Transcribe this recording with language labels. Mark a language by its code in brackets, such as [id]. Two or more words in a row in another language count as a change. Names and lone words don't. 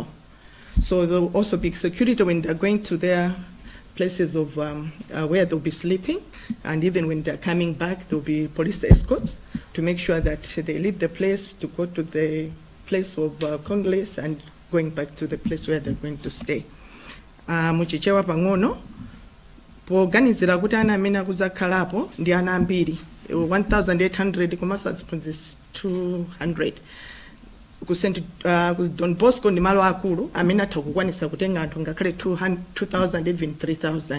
[en] So there will also be security when they're going to their places of where they'll be sleeping, and even when they're coming back, there'll be police escorts to make sure that they leave the place to go to the place of Congress and going back to the place where they're going to stay. [ny] Muchichewa pang'ono, poganizira kuti ana amene akuzakhala apo ndi ana ambiri, 1,800 komanso aziphunzitsi 200. Ku Don Bosco ndi malo akulu amene atha kukwanisa kutenga anthu ngakhale 2,000 even 3,000.